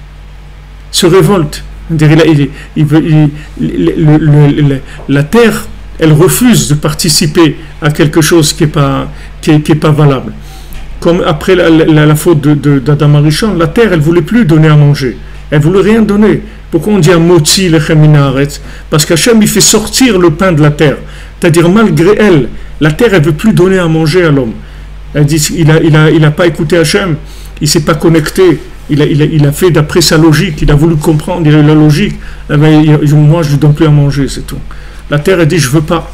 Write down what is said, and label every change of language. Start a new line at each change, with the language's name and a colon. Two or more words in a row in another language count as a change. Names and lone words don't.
French: Se révolte. La terre, elle refuse de participer à quelque chose qui est pas valable. Comme après la faute d'Adam Arishon, la terre, elle voulait plus donner à manger. Elle voulait rien donner. Pourquoi on dit un
Hebrew: מוציא לחם מן הארץ?
French: Parce qu'Hachem, il fait sortir le pain de la terre. C'est-à-dire, malgré elle, la terre, elle veut plus donner à manger à l'homme. Elle dit, il a pas écouté Hachem, il s'est pas connecté, il a fait d'après sa logique, il a voulu comprendre, il a eu la logique. Eh bien, moi, je lui donne plus à manger, c'est tout. La terre, elle dit, je veux pas.